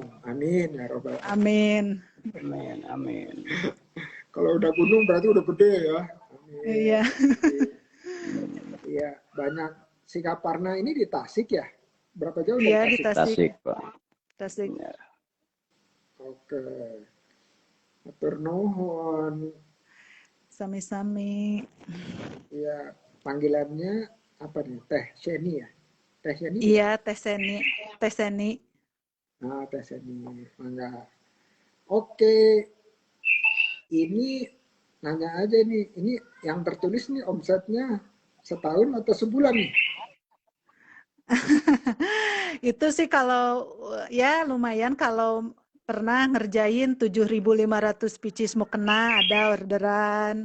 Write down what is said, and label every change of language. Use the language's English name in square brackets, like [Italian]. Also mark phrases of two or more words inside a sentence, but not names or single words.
[Arabic] Amin ya rabbal alamin. [Indonesian] Amin. Kalau udah gunung berarti udah gede ya. Amin. Iya. Iya, banyak. Singaparna ini di Tasik ya? Berapa jauh dari Tasik? Di Tasik, Pak. Tasik. Oke. [Sundanese] Matur nuhun. Sami-sami. [Indonesian] Iya, panggilannya apa nih? Teh Sheni ya? Teh Sheni? Iya, Teh Sheni. Teh Sheni. Nah, Teh Sheni. Mangga. Oke. Ini nanya aja nih, ini yang tertulis nih omsetnya setahun atau sebulan nih? Itu sih kalau ya lumayan, kalau pernah ngerjain 7.500 pieces mukena, ada orderan.